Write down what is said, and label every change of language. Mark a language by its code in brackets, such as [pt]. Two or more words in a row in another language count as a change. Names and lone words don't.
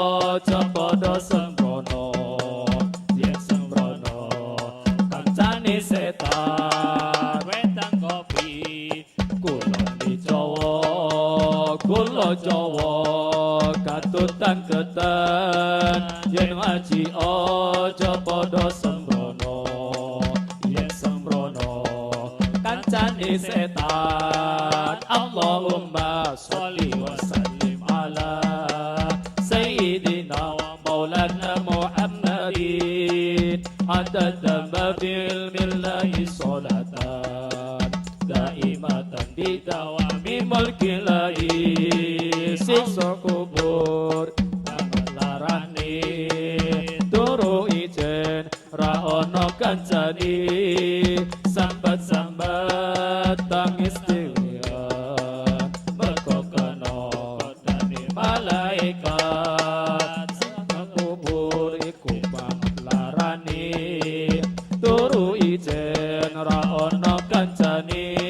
[jv] aja padha sembrono yen sembrono kancane setan wetang kopi kula Jawa katutan ketan yen ngaji aja padha sembrono yen sembrono kancane setan [ar] اللهم صل وسلم على سيدنا ومولانا محمد عدد ما في ملة الله صلاة دائمة بدوام ملك الله [jv] siksa kubur larane turu ijen ra ono kancani sambat-sambat tangis dewean mergo kena kodane malaikat siksa kubur iku larane turu ijen ra ono kancani